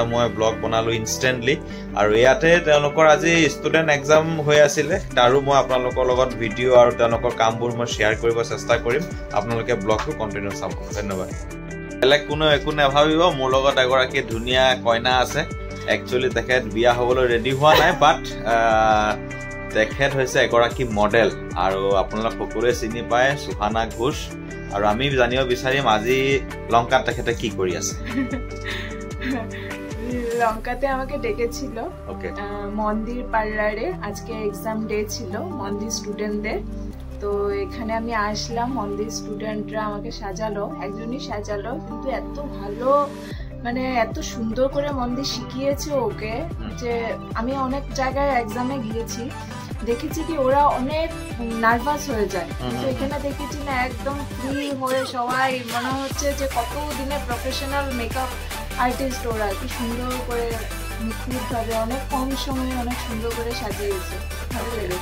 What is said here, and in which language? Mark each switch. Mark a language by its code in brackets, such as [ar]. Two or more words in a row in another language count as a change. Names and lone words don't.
[as] মই ব্লগ বনালো ইনষ্টেন্টলি আৰু ইয়াতে তেওঁলোকৰ আজি [en] student exam [as] হৈ আছিল তাৰো মই আপোনালোকৰ লগত ভিডিও আৰু তেওঁলোকৰ কামবোৰ মই শেয়াৰ কৰিব চেষ্টা কৰিম আপোনালোকে ব্লগটো কন্টিনিউ চাব ধন্যবাদ বেলেগ কোনো একো নাভাবিব মোৰ লগত এগৰাকী ধুনীয়া কইনা আছে একচুয়ালি তেখেত বিয়া হ'বলৈ ৰেডি হোৱা নাই বাট তেখেত হৈছে এগৰাকী মডেল আৰু আপোনালোক সকলোৱে চিনি পায় সুহানা ঘোষ আৰু আমি জানিব বিচাৰিম আজি লংকাত তেখেতে কি কৰি আছে [bn] লংকাতে আমাকে ডেকেছিল মন্দির পার্লারে আজকে [en] exam day [bn] ছিল মন্দির স্টুডেন্টদের তো এখানে আমি আসলাম মন্দির স্টুডেন্টরা আমাকে সাজালো একজনই সাজালো কিন্তু এত ভালো মানে এত সুন্দর করে মন্দির শিখিয়েছে ওকে যে আমি অনেক জায়গায় এক্সামে গিয়েছি দেখেছি কি ওরা অনেক নার্ভাস হয়ে যায় কিন্তু এখানে দেখেছি না একদম ফ্রি হয়ে সবাই মনে হচ্ছে যে কত দিনের [en] professional makeup artist [bn] ওরা কি সুন্দর করে নিখুঁতভাবে অনেক কম সময়ে অনেক সুন্দর করে সাজিয়েছে ভালো লেগেছে